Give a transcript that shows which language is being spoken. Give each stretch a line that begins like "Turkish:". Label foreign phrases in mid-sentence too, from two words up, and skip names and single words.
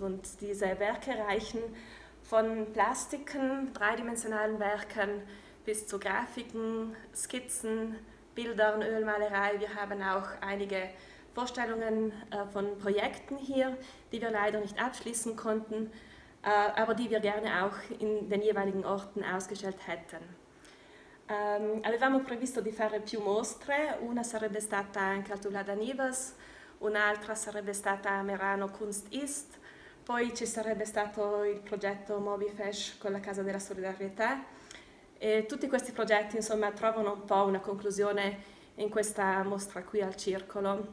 German: Und diese Werke reichen von Plastiken, dreidimensionalen Werken, bis zu Grafiken, Skizzen, Bildern, Ölmalerei. Wir haben auch einige Vorstellungen von Projekten hier, die wir leider nicht abschließen konnten, aber die wir gerne auch in den jeweiligen Orten ausgestellt hätten.
Italian: Avevamo previsto di fare più mostre, una sarebbe stata anche al Tula d'Anivas, un'altra sarebbe stata a Merano Kunst Ist, poi ci sarebbe stato il progetto Mobifesh con la Casa della Solidarietà. E tutti questi progetti insomma trovano un po' una conclusione in questa mostra qui al Circolo.